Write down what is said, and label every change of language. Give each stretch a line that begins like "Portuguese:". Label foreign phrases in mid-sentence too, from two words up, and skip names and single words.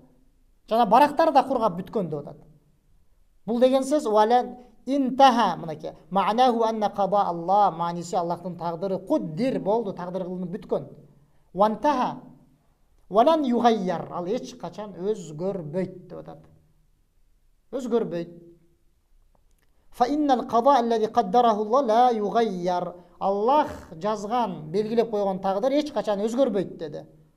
Kyrgyz: Жана барактар да кургап бүткөн деп атат. Бул деген сөз
Arabic: ولن انتهى,
Kyrgyz: мынакей.
Arabic: معناه أن قضاء الله,
Kyrgyz: мааниси Аллахтын тагдыры куддир болду, тагдыр кылынып бүткөн.
Arabic: وانتهى ولن يغير,
Kyrgyz: ал эч качан өзгөрбөйт деп атат. Өзгөрбөйт.
Arabic: فإن القضاء الذي قدره الله لا يغير.
Kyrgyz: Аллах жазган, белгилеп койгон тагдыр эч качан өзгөрбөйт деди.